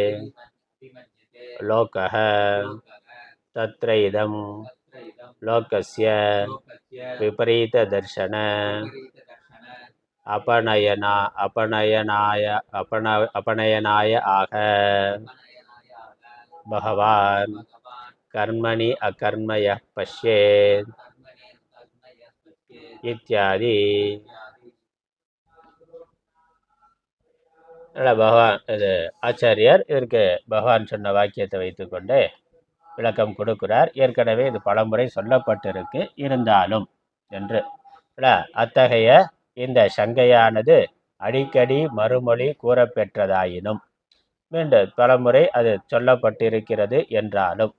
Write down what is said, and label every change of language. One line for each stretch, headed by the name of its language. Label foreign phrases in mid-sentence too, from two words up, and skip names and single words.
Sanskrit: लोकः तत्र इदं लोकस्य विपरीत दर्शन अपनयनाय आह भगवान् कर्मणि अकर्म यः पश्येत् इत्यादि.
Tamil: பகவான் இது ஆச்சாரியர் இதற்கு பகவான் சொன்ன வாக்கியத்தை வைத்துக்கொண்டு விளக்கம் கொடுக்கிறார். ஏற்கனவே இது பலமுறை சொல்லப்பட்டிருக்கு இருந்தாலும் என்று. அத்தகைய இந்த சங்கையானது அடிக்கடி மறுமொழி கூறப்பெற்றதாயினும் மீண்டும் பலமுறை அது சொல்லப்பட்டிருக்கிறது என்றாலும்